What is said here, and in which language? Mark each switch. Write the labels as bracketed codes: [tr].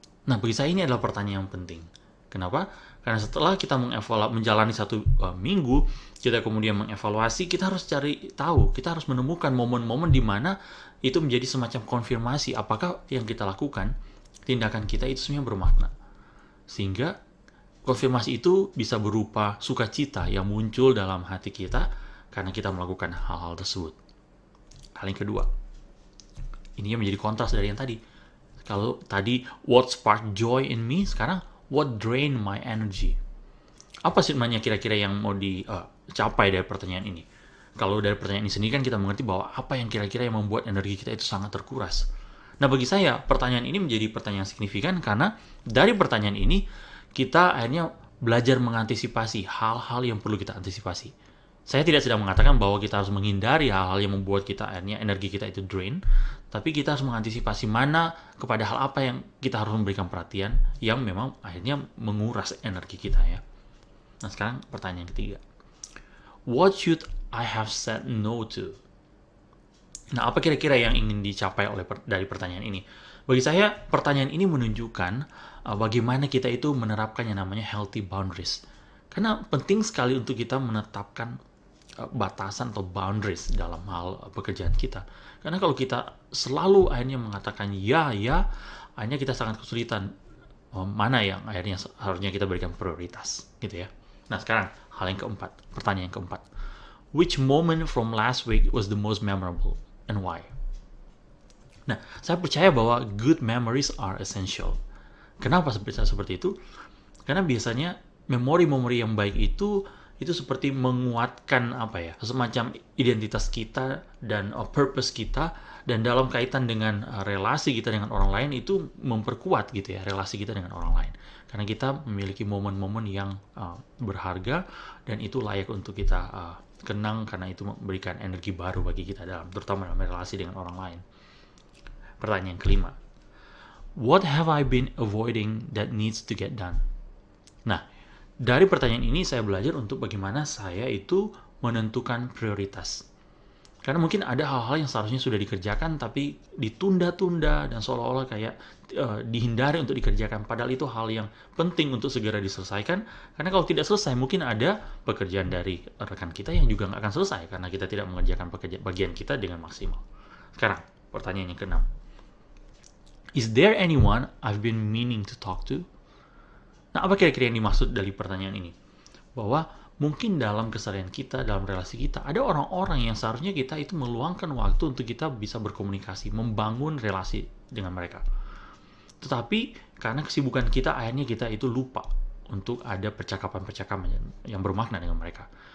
[id] Nah, bagi saya ini adalah pertanyaan yang penting. Kenapa? Karena setelah kita menjalani 1 minggu, kita kemudian mengevaluasi, kita harus cari tahu, kita harus menemukan momen-momen di mana itu menjadi semacam konfirmasi apakah yang kita lakukan, tindakan kita itu sebenarnya bermakna. Sehingga konfirmasi itu bisa berupa sukacita yang muncul dalam hati kita karena kita melakukan hal-hal tersebut. Hal yang kedua, ini yang menjadi kontras dari yang tadi. Kalau tadi [en] what sparked joy in me, [id] sekarang [en] what drained my energy? [id] Apa sebenarnya kira-kira yang mau dicapai dari pertanyaan ini? Kalau dari pertanyaan ini sendiri kan kita mengerti bahwa apa yang kira-kira yang membuat energi kita itu sangat terkuras. Nah, bagi saya pertanyaan ini menjadi pertanyaan signifikan karena dari pertanyaan ini kita akhirnya belajar mengantisipasi hal-hal yang perlu kita antisipasi. Saya tidak sedang mengatakan bahwa kita harus menghindari hal-hal yang membuat kita akhirnya energi kita itu drain, tapi kita harus mengantisipasi mana kepada hal apa yang kita harus memberikan perhatian yang memang akhirnya menguras energi kita ya. Nah sekarang pertanyaan ketiga. [en] What should I have said no to? [id] Nah apa kira-kira yang ingin dicapai dari pertanyaan ini? Bagi saya pertanyaan ini menunjukkan bagaimana kita itu menerapkan yang namanya healthy boundaries. Karena penting sekali untuk kita menetapkan batasan atau boundaries dalam hal pekerjaan kita. Karena kalau kita selalu akhirnya mengatakan ya, akhirnya kita sangat kesulitan mana yang akhirnya harusnya kita berikan prioritas, gitu ya. Nah sekarang hal yang keempat, pertanyaan yang keempat. [en] Which moment from last week was the most memorable and why? [id] Nah, saya percaya bahwa [en] good memories are essential. [id] Kenapa seperti itu? Karena biasanya memori-memori yang baik itu seperti menguatkan semacam identitas kita dan purpose kita, dan dalam kaitan dengan relasi kita dengan orang lain itu memperkuat gitu ya relasi kita dengan orang lain, karena kita memiliki momen-momen yang berharga dan itu layak untuk kita kenang, karena itu memberikan energi baru bagi kita terutama dalam relasi dengan orang lain. Pertanyaan kelima, [en] what have I been avoiding that needs to get done? [id] Nah, dari pertanyaan ini saya belajar untuk bagaimana saya itu menentukan prioritas. Karena mungkin ada hal-hal yang seharusnya sudah dikerjakan tapi ditunda-tunda dan seolah-olah kayak dihindari untuk dikerjakan. Padahal itu hal yang penting untuk segera diselesaikan. Karena kalau tidak selesai mungkin ada pekerjaan dari rekan kita yang juga nggak akan selesai karena kita tidak mengerjakan bagian kita dengan maksimal. Sekarang pertanyaan yang keenam. [en] Is there anyone I've been meaning to talk to? [id] Nah, apa kira-kira yang dimaksud dari pertanyaan ini? Bahwa mungkin dalam keseharian kita, dalam relasi kita, ada orang-orang yang seharusnya kita itu meluangkan waktu untuk kita bisa berkomunikasi, membangun relasi dengan mereka. Tetapi karena kesibukan kita, akhirnya kita itu lupa untuk ada percakapan-percakapan yang bermakna dengan mereka.